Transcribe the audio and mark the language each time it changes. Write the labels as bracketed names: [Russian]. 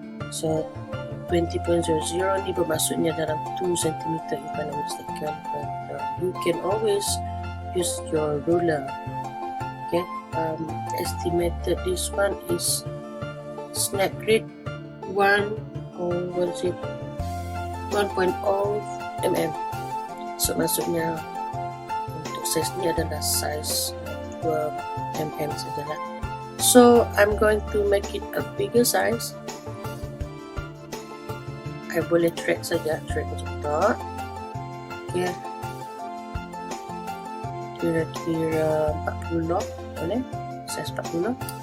[English] So 20.00 [Malay] ni bermaksudnya dalam 2 cm [English] if I'm not mistaken, but you can always use your ruler. Okay, estimated this one is snap grid 1.0 mm. [Malay] So maksudnya untuk size ni adalah size 2 mm sajalah. [English] So I'm going to make it a bigger size. [Malay] I boleh drag saja, drag macam tu. Okay, kira-kira 40 boleh, size 40.